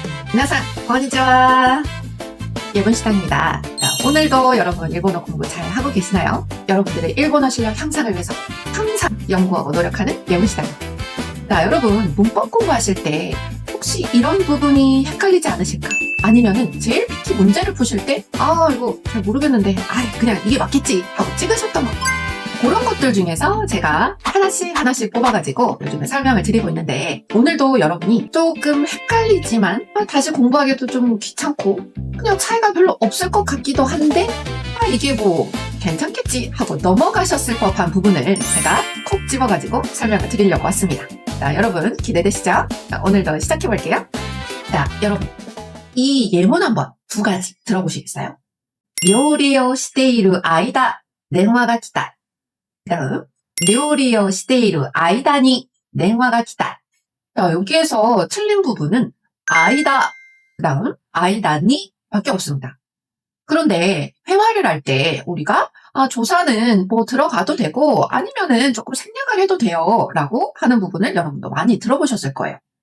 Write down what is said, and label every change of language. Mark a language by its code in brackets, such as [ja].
[ja] 皆さん, konnichiwa. [ko] 예문시장입니다. 오늘도 여러분 일본어 공부 잘 하고 계시나요? 여러분들의 일본어 실력 향상을 위해서 항상 연구하고 노력하는 예문시장입니다. 자, 여러분 문법 공부하실 때 혹시 이런 부분이 헷갈리지 않으실까? 아니면은 JLPT 문제를 푸실 때 이거 잘 모르겠는데 그냥 이게 맞겠지 하고 찍으셨던 거, 그런 것들 중에서 제가 하나씩 뽑아가지고 요즘에 설명을 드리고 있는데, 오늘도 여러분이 조금 헷갈리지만 다시 공부하기도 좀 귀찮고 그냥 차이가 별로 없을 것 같기도 한데 이게 뭐 괜찮겠지 하고 넘어가셨을 법한 부분을 제가 콕 집어가지고 설명을 드리려고 왔습니다. 자, 여러분 기대되시죠? 자, 오늘도 시작해볼게요. 자, 여러분 이 예문 한번 두 가지 들어보시겠어요? [ja] 요리をしている間電話が来た. 다음, 料理をしている間に電話が来た. [ko] 자, 여기에서 틀린 부분은 아이다, 그 다음 아이다니 밖에 없습니다. 그런데 회화를 할 때 우리가 조사는 뭐 들어가도 되고 아니면은 조금 생략을 해도 돼요 라고 하는 부분을 여러분도 많이 들어보셨을 거예요.